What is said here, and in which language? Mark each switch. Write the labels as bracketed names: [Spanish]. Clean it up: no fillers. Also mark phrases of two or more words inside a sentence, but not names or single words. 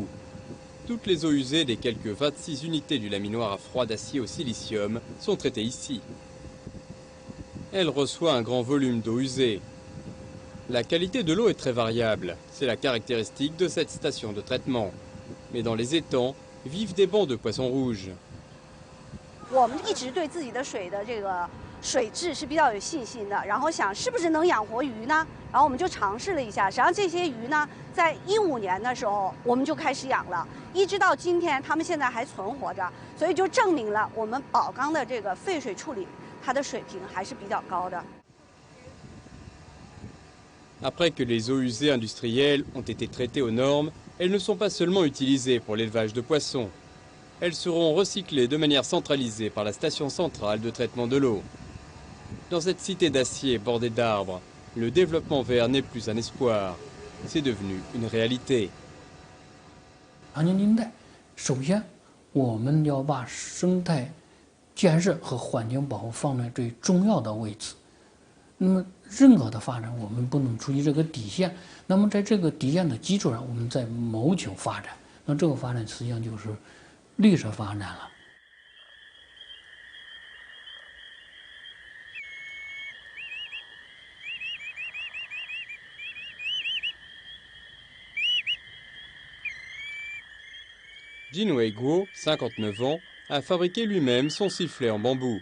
[French] Toutes les eaux usées des quelques 26 unités du laminoir à froid d'acier au silicium sont traitées ici. Elle reçoit un grand volume d'eau usée. La qualité de l'eau est très variable, c'est la caractéristique de cette station de traitement. Mais dans les étangs vivent des bancs de poissons rouges. [Chinese] 我们一直对自己的水的这个水质是比较有信心的，然后想是不是能养活鱼呢？然后我们就尝试了一下，实际上这些鱼呢，在15年的时候我们就开始养了，一直到今天，它们现在还存活着，所以就证明了我们宝钢的这个废水处理，它的水平还是比较高的。 [French] Après que les eaux usées industrielles ont été traitées aux normes, elles ne sont pas seulement utilisées pour l'élevage de poissons. Elles seront recyclées de manière centralisée par la station centrale de traitement de l'eau. Dans cette cité d'acier bordée d'arbres, le développement vert n'est plus un espoir, c'est devenu une réalité. [Chinese] 长江经带，首先我们要把生态建设和环境保护放在最重要的位置。那么任何的发展，我们不能出于这个底线。那么在这个底线的基础上，我们再谋求发展。那这个发展实际上就是绿色发展了。 [French] Jin Wei-guo, 59 ans, a fabriqué lui-même son sifflet en bambou.